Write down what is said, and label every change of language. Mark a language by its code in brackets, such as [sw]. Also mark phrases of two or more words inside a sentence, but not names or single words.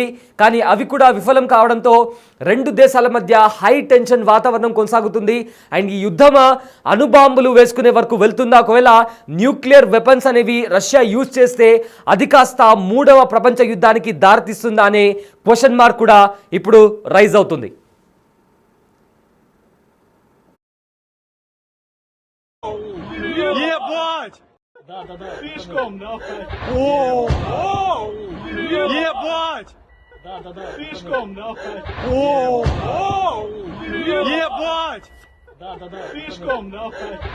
[te] కానీ అవి కూడా విఫలం కావడంతో 2 దేశాల మధ్య [en] high tension [te] వాతావరణం కొనసాగుతుంది. అండ్ ఈ యుద్ధం అణుబాంబులు వేసుకునే వరకు వెళ్తుందా? ఒకవేళ [en] nuclear weapons [te] అనేవి రష్యా యూజ్ చేస్తే అది కాస్త 3వ ప్రపంచ యుద్ధానికి దారితీస్తుందా అనే [en] question mark [te] కూడా ఇప్పుడు రైజ్ అవుతుంది. [ru] Слишком, нахуй. Ебать! Слишком, нахуй. Ебать! Слишком, нахуй.